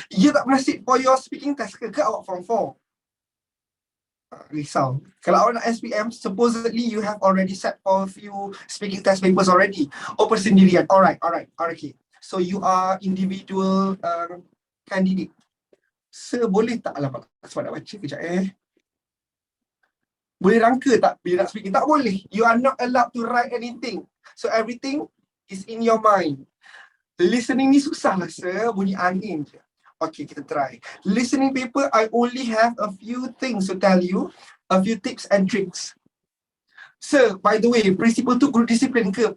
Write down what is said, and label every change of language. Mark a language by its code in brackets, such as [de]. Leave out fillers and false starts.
[en] You [ms] tak pernah [en] sit for your speaking test [ms] ke awak [en] form 4? [ms] Risau. Kalau awak nak [en] SPM, supposedly you have already set for a few speaking test papers already. Persendirian. Alright. Okay. So you are individual candidate. [ms] Boleh tak lah sebab nak baca kejap Boleh rangka tak bila nak speaking? Tak boleh. [en] You are not allowed to write anything. So everything is in your mind. [ms] Listening ni susah lah bunyi angin je. Okay, kita try. [en] Listening paper, I only have a few things to tell you. A few tips and tricks. Sir, by the way, principal [ms] tu guru disiplin ke?